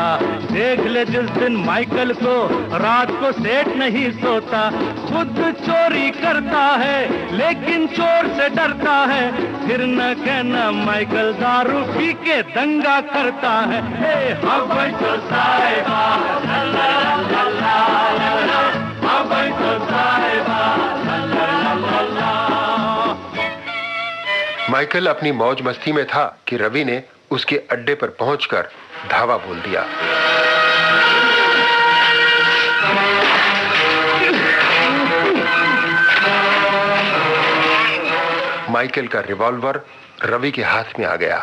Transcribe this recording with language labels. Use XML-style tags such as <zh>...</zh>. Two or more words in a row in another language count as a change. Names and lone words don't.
<hi>देख ले जिस दिन माइकल को रात को सेठ नहीं सोता, खुद चोरी करता है लेकिन चोर से डरता है, फिर न कहना माइकल दारू पी के दंगा करता है। हे हाँ भाई तो साहिबा ला ला ला ला ला, हाँ भाई तो साहिबा ला ला ला ला। माइकल अपनी मौज मस्ती में था कि रवि ने उसके अड्डे पर पहुंचकर धावा बोल दिया। माइकल का रिवॉल्वर रवि के हाथ में आ गया।</hi>